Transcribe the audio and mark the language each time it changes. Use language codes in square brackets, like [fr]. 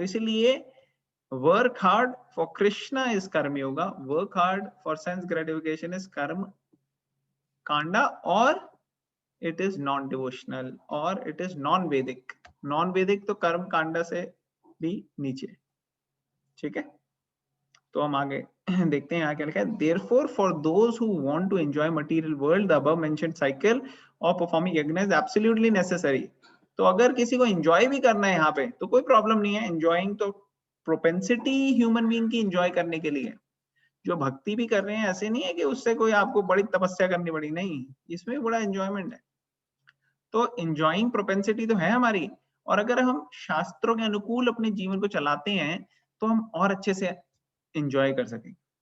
[en] तो इसीलिए work hard for Krishna is karma yoga, work hard for sense gratification is karma kanda, और it is non devotional और it is non Vedic. [hi] नॉन वैदिक तो कर्म कांडा से भी नीचे, ठीक है। तो हम आगे देखते हैं यहाँ क्या लिखा है। [en] Therefore, for those who want to enjoy material world, the above mentioned cycle of performing yajna is absolutely necessary. [hi] तो अगर किसी को एंजॉय भी करना है यहाँ पे तो कोई प्रॉब्लम नहीं है। एंजॉइंग तो प्रोपेंसिटी ह्यूमन बीइंग की एंजॉय करने के लिए। जो भक्ति भी कर रहे हैं ऐसे नहीं है कि उससे कोई आपको बड़ी तपस्या करनी पड़ी, नहीं, इसमें भी बड़ा एंजॉयमेंट है। तो एंजॉइंग प्रोपेंसिटी तो है हमारी, और अगर हम शास्त्रों के अनुकूल अपने जीवन को चलाते हैं तो हम और अच्छे से एंजॉय कर सकेंगे।